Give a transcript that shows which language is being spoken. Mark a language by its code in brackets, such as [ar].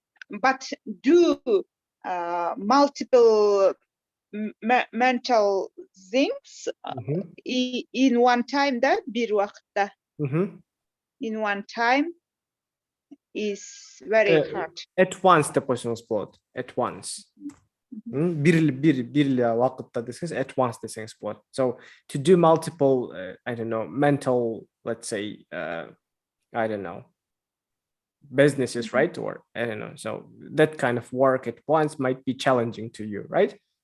[en] But do multiple mental things in one time, [ky] да, бир убакытта. [en] In one time is very hard. At once [ky] деп койсоңуз болот. [en] At once. [ky] Бир убакытта десеңиз, [en] at once [ky] десеңиз болот. [en] So to do multiple, I don't know, mental, let's say, I don't know, businesses, right? Or I don't know. So that kind of work at once might be challenging to you, right?